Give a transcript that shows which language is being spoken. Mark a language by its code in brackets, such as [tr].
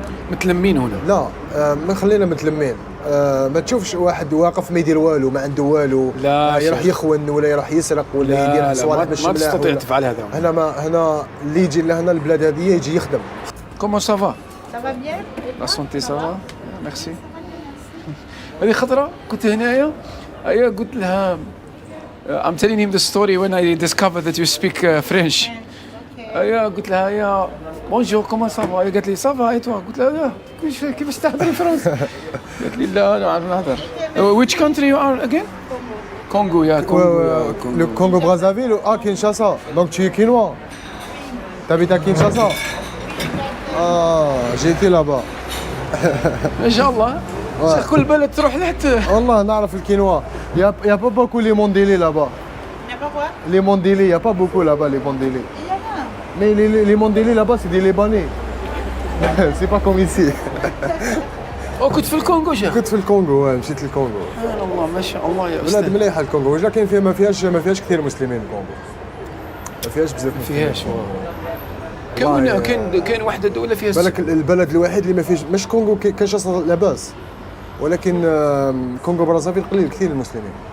[ar] متلمين هنا؟ لا ما خلينا متلمين. ما تشوفش واحد واقف ما يدير والو ما عنده والو، لا يروح يخون ولا يروح يسرق ولا يدير صوالح مش ما تستطيع تفعل هذا. هنا اللي يجي لهنا البلاد هذه يجي يخدم. [fr] كومون سافا؟ سافا بيان؟ لا سونتي سافا؟ ميرسي. [ar] هذه خطرة كنت هنايا هيا قلت لها [en] I'm telling him the story when I discovered that you speak French. [ar] هيا قلت لها هيا [fr] بونجور كومون سافا؟ [ar] هي قالت لي [fr] سافا اي توا؟ [ar] قلت لها كيفاش تهضري فرنسي؟ قالت لي لا نعرف نهضر. [en] Which country you are again? [ar] كونغو يا كونغو. [fr] Le Congo Brazzaville ou Kinshasa. Donc tu es quinois. T'habites à Kinshasa? Ah, j'ai été là-bas. ما شاء الله. كل بلد تروح لحتى. والله نعرف الكينوا. Il y a pas beaucoup les mondélés là-bas. Il n'y a pas quoi? Les mondélés, il y a pas beaucoup là-bas les mondélés. Il y en a. Mais les mondélés là-bas c'est des Libanais. C'est pas comme ici. [ar] كنت في الكونغو شا؟ كنت في الكونغو مشيت للكونغو. سبحان الله ما شاء الله يا بلاد مليحه الكونغو، لكن فيها ما فيهاش كثير مسلمين الكونغو. ما فيهاش بزاف مسلمين. كاين واحدة دولة فيها بالك البلد الوحيد اللي ما فيهش مش كونغو كنشاسا لاباس، ولكن كونغو برازافيل قليل كثير المسلمين.